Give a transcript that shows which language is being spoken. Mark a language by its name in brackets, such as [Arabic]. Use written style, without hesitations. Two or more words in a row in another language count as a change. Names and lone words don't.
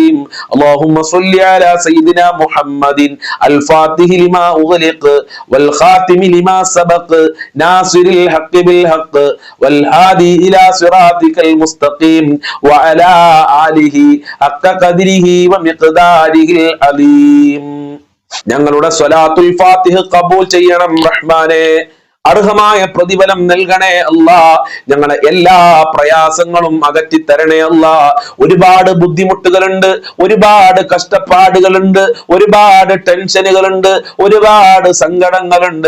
[Arabic] اللهم صل على سيدنا محمد الفاتح لما أغلق والخاتم لما سبق ناصر الحق بالحق والهادي إلى صراطك المستقيم وعلى آله حق قدره ومقداره العظيم. [Malayalam] ഞങ്ങളുടെ സ്വലാത്തുൽ ഫാത്തിഹ് ഖബൂൽ ചെയ്യണം റഹ്മാനെ. അർഹമായ പ്രതിഫലം നൽകണേ അല്ലാ. ഞങ്ങളെ എല്ലാ പ്രയാസങ്ങളും അകറ്റിത്തരണേ അല്ലാ. ഒരുപാട് ബുദ്ധിമുട്ടുകളുണ്ട്, ഒരുപാട് കഷ്ടപ്പാടുകളുണ്ട്, ഒരുപാട് ടെൻഷനുകളുണ്ട്, ഒരുപാട് സങ്കടങ്ങളുണ്ട്.